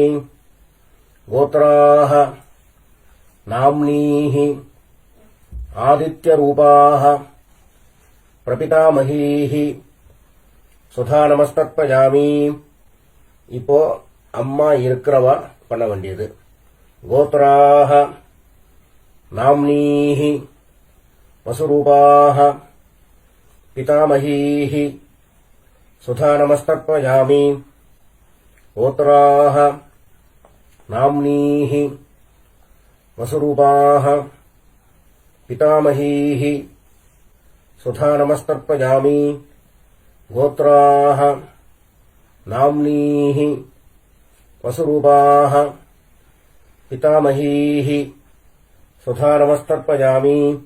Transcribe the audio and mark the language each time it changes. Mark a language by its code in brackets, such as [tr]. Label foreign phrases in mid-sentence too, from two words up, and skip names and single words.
[sa] गोत्राः नाम्नीः आदित्यरूपाः प्रपितामहीः स्वधा नमस्तर्पयामि. [ta] இப்போ அம்மா இருக்கிறவா பண்ண வேண்டியது. [sa] கோத்ராஹ नाम्नीः वसुरूपाः पितामहीः सुधा नमस्तर्पयामि गोत्राः नाम्नीः वसुरूपाः पितामहीः सुधा नमस्तर्पयामि गोत्राः नाम्नीः वसुरूपाः पितामहीः सुधा नमस्तर्पयामि